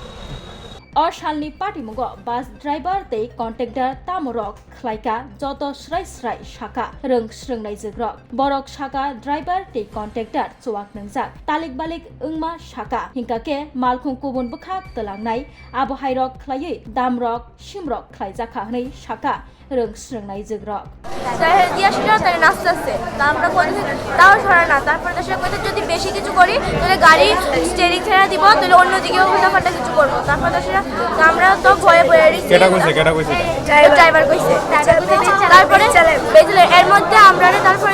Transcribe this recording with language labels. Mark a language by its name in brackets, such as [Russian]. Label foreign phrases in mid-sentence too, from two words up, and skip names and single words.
[Kok Borok] अ सालनि पार्टीमुंगो बास ड्राइवर ते कन्टेक्टर तामरक खलायका जत स्राय स्राय साका रोंस्रोंनाय जोग्रक बरक साका ड्राइवर ते कन्टेक्टर चुवाक नंजाक तालिक बालिक ओंमा साका हिंकाके मालखुं गुबुन बुखाक तलांनाय आबहायरक खलायै दामरक सिमरक खलायजाखा हनै साका रोंस्रोंनाय जोग्रक [Bangla] দিয়া সেটা তাই নাচতেছে তা আমরা বলি তাও ধরে না তারপর দেশের মধ্যে যদি বেশি কিছু করি তাহলে গাড়ি স্টিয়ারিং ছেড়ে দিব তাহলে অন্য দিকেও উল্টাপাল্টা কিছু করবো তারপর দেশের আমরা তো ভয়ে ভয়ে কেটা কইছে ড্রাইভার কইছে তারপরে বেজলে এর মধ্যে আমরা তারপরে